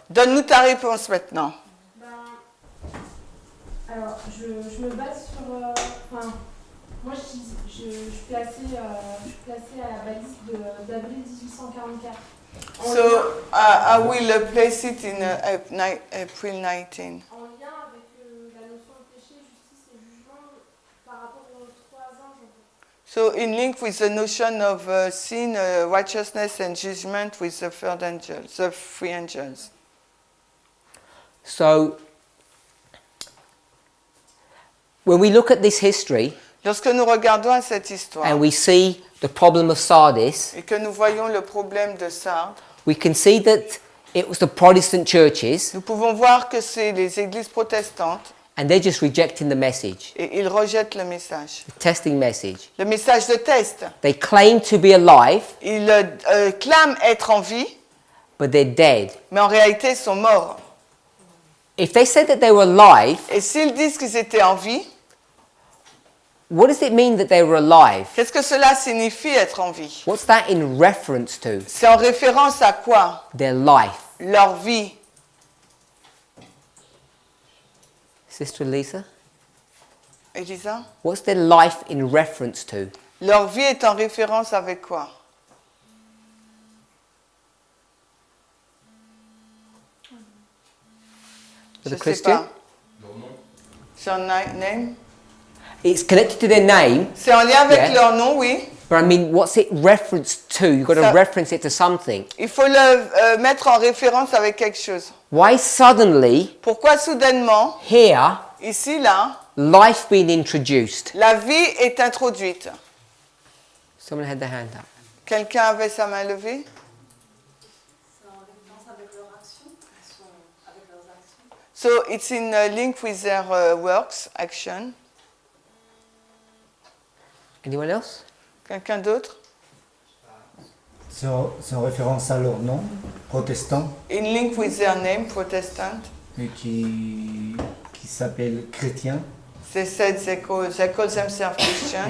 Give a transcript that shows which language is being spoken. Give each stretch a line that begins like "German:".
French: donne-nous ta réponse maintenant. Alors, je me base sur. Moi, je suis placée à la balise d'avril 1844.
English: So I will place it in April 19.
French: En lien avec la notion de péché, justice et jugement par rapport aux trois anges.
English: So in link with the notion of sin, righteousness and judgment with the third angel, the three angels. So when we look at this history
French: Lorsque nous regardons à cette histoire
English: and we see the problem of Sardis,
French: et que nous voyons le problème de Sardes,
English: we can see that it was the Protestant churches
French: nous pouvons voir que c'est les églises protestantes
English: and they're just rejecting the message,
French: et ils rejettent le message.
English: the testing message.
French: Le message de test.
English: They claim to be alive,
French: Ils clament être en vie,
English: but they're dead.
French: mais en réalité ils sont morts.
English: If they said that they were alive,
French: Et s'ils disent qu'ils étaient en vie,
English: what does it mean that they were alive?
French: qu'est-ce que cela signifie être en vie?
English: What's that in reference to?
French: C'est en référence à quoi?
English: Their life.
French: Leur vie.
English: Sister Lisa,
French: Elisa?
English: what's their life in reference to?
French: Leur vie est en référence avec quoi?
English: For the
French: sais
English: Christian?
French: pas. C'est un name?
English: It's connected to their name,
French: C'est en lien avec
English: Yeah.
French: leur nom, oui.
English: but I mean, what's it referenced to? You've got to
French: Ça-
English: reference it to something.
French: Il faut le mettre en référence avec quelque chose.
English: Why suddenly,
French: Pourquoi soudainement,
English: here,
French: ici, là,
English: life being introduced?
French: la vie est introduite?
English: Someone had their hand up.
French: Quelqu'un avait sa main levée? C'est en référence avec leur action. Ils sont avec leurs actions.
English: So it's in link with their works, action. Anyone else?
French: Quelqu'un d'autre? C'est en référence à leur nom, protestant,
English: In link with their name, Protestant.
French: et qui s'appellent chrétiens,
English: They said they call themselves Christian.